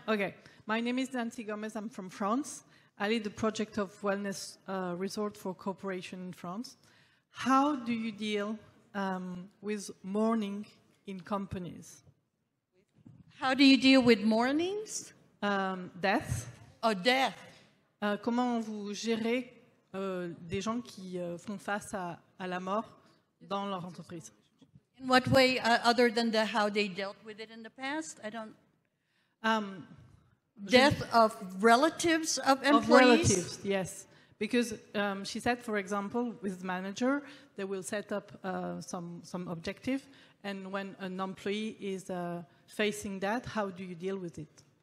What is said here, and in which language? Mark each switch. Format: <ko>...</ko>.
<en>Okay. My name is Nancy Gomez. I'm from France. I lead the project of wellness resort for cooperation in France. How do you deal with mourning in companies? How do you deal with mournings? Death. Oh, death.</en> <fr>Comment vous gérez des gens qui font face à la mort dans leur entreprise?</fr> <en>In what way, other than how they dealt with it in the past? I don't... Death of relatives of employees? Of relatives, yes. Because she said, for example, with the manager, they will set up some objective, and when an employee is facing that, how do you deal with it?</en>